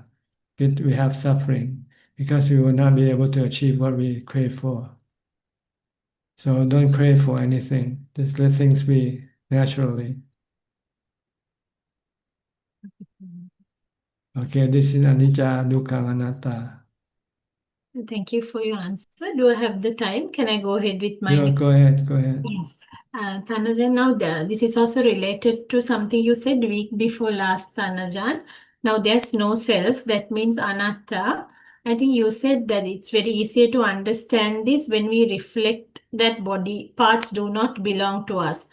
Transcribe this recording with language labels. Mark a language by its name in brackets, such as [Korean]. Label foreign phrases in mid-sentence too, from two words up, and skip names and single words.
[English] We have suffering because we will not be able to achieve what we crave for. So don't crave for anything. Just let things be naturally. Okay, this is [Pali] anicca, dukkha, anatta. [English] Thank you for your answer. Do I have the time? Can I go ahead with my next? Go ahead. Yes. Tanajan, now this is also related to something you said week before last, Tanajan. Now there's no self, that means anatta. I think you said that it's very easier to understand this when we reflect that body parts do not belong to us.